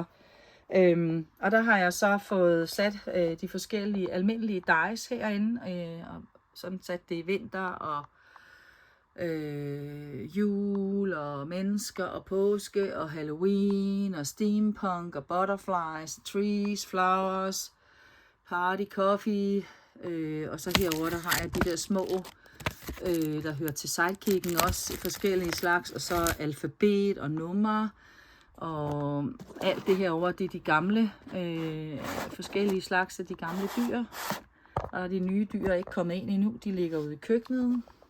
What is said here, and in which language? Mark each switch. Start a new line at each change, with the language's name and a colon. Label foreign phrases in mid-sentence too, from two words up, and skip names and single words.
Danish: Og der har jeg så fået sat de forskellige almindelige dies herinde, og sådan sat det i vinter og jul og mennesker og påske og Halloween og steampunk og
English: butterflies, trees, flowers, party, coffee,
Danish: og så herover der har jeg de der små, der hører til sidekicken også, forskellige slags, og så alfabet og numre. Og alt det herovre, det er de gamle, forskellige slags af de gamle dyr. Og de nye dyr er ikke kommet ind endnu, de ligger ude i køkkenet.